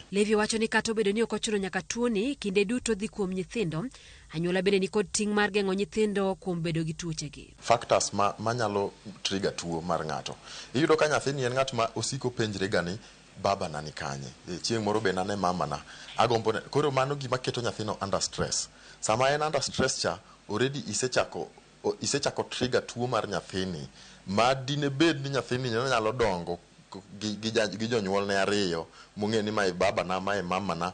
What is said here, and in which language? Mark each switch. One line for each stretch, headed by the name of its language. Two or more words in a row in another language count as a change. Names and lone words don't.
Luo (Kenya and Tanzania): Levi wacho ni kata obedo ni ok ochuno nyaka tuoni kinde duto dhi kuom nyithindo, anyuola bende ni kod ting' mar geng'o nyithindo kuom bedo gi tuoche gi. Factors manyalo trigger tuo mar ng'ato. Iyudo ka nyathini en ng'at ma osiko penjre ga ni baba na ni kanye, chieng' moro be nane mama na, agombo ne. Koro mano gima keto nyathino
English: under stress.
Luo (Kenya and Tanzania): Sama en
English: under stress
Luo (Kenya and Tanzania): cha already isechako trigger tuo mar nyathini ma dine bed ni nyathini nyalo dongo gi jonyuol ne ariyo mong'e ni mae baba na mae mama na.